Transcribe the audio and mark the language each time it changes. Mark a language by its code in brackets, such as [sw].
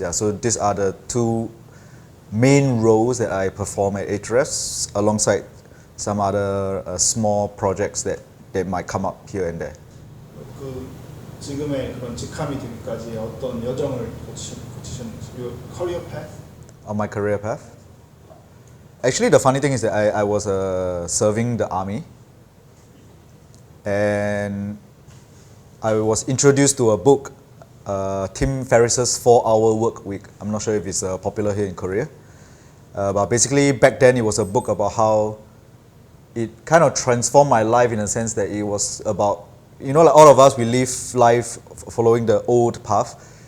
[en] Yeah, so these are the two main roles that I perform at Ahrefs, alongside some other small projects that might come up here and there. [ko] 그 지금의 그런 직함이 되기까지 어떤 여정을 거치셨는지, [en] your career path? On my career path? Actually, the funny thing is that I was serving the army, and I was introduced to a book, Tim Ferriss's 4-Hour Work Week. I'm not sure if it's popular here in Korea. But basically, back then, it was a book about how it kind of transformed my life in a sense that it was about, like all of us, we live life following the old path.